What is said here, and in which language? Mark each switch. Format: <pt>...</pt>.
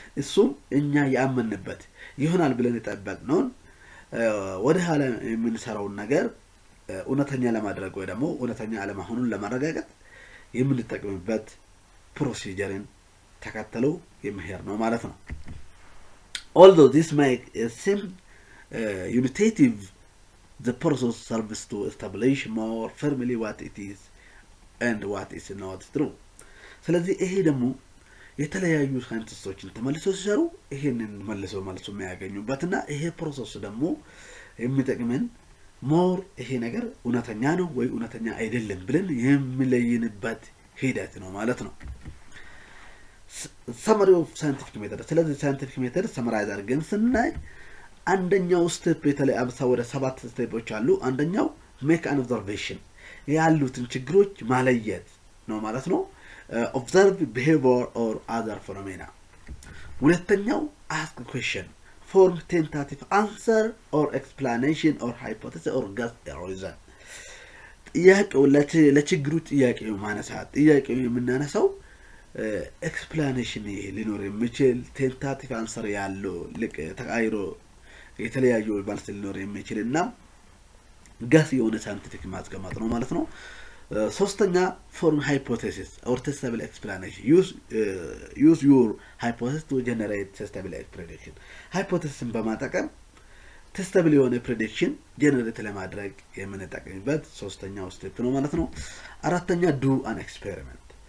<am>እሱም እኛ ያመንበት ይሆናል ብለን የጠበቅነውን ወደ ኋላ የምንሰራውን ነገር እውነተኛ ለማድረግ ወይ ደግሞ እውነተኛ አለመሆኑን ለማረጋገጥ የምንጠቀምበት ፕሮሲጀርን ተከትለው የሚሄድ ነው ማለት ነው.</am> <en>Although this make seem intuitive, the process serves to establish more firmly what it is and what is not true.</en> <am>ስለዚህ ይሄ ደግሞ የተለያዩ ሳይንቲስቶችን ተመልሰው ሲሰሩ ይሄንን መልሰው የሚያገኙበትና ይሄ ፕሮሰስ ደግሞ የሚጠቅመን ሞር ይሄ ነገር እውነተኛ ነው ወይ እውነተኛ አይደለም ብለን የሚለይንበት ሂደት ነው ማለት ነው.</am> <en>Summary of scientific method.</en> <am>ስለዚህ scientific method ሰመራይዝ አድርገን ስናይ አንደኛው ስቴፕ የተለየ ወደ 7 ስቴፖች አሉ. አንደኛው</am> <en>make an observation</en> <am>ያሉትን ችግሮች ማለየት ነው ማለት ነው.</am> <en>Observe behavior or other phenomena. ሁለተኛው ask a question, form tentative answer or explanation or hypothesis or guess a reason.</en> <am>ጥያቄው ለችግሩ ጥያቄው ማነሳት ጥያቄው የምናነሳው explanation ሊኖር የሚችል ቴንታቲቭ አንሰር ያለው ተቃይሮ የተለያዩ መልስ ሊኖር የሚችልና ጋስ የሆነ ሳይንቲፊክ ማስቀመጥ ነው ማለት ነው.</am> <en>ሶስተኛ form hypothesis or testable explanation. Use your hypothesis to generate testable prediction.</en> <am>hypothesis በማጠቀም testable የሆነ prediction generate ለማድረግ የምንጠቀምበት ሶስተኛው ስቴፕ ነው ማለት ነው.</am> <en>አራተኛ do an experiment.</en>